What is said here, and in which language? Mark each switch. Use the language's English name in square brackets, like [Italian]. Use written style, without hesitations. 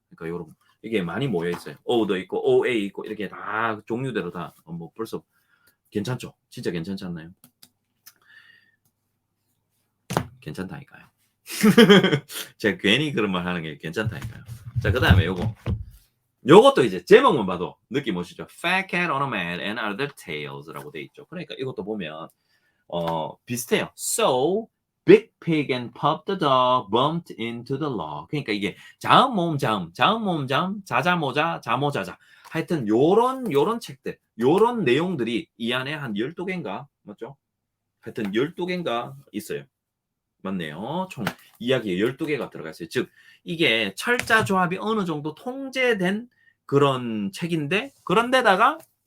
[Korean] 그러니까 요런 이게 많이 모여 있어요. O도 있고 OA 있고 이렇게 다 종류대로 다 뭐 벌써 괜찮죠? 진짜 괜찮지 않나요? 괜찮다니까요. 제가 괜히 그런 말 하는 게 괜찮다니까요. 자, 그 다음에 요것도 이제 제목만 봐도 느낌 오시죠? [English] Fat cat on a mat and other tales라고 돼 있죠. [Korean] 그러니까 이것도 보면 비슷해요. [English] So Big Pig and Pup the dog bumped into the log. [Korean] 그러니까 이게 자음 모음 자음, 자자모자, 자모자자. 하여튼 요런 책들, 요런 내용들이 이 안에 한 12개인가 맞죠? 하여튼 12개인가 있어요. 맞네요. 총 이야기에 12개가 들어가 있어요. 즉 이게 철자 조합이 어느 정도 통제된 그런 책인데 그런데다가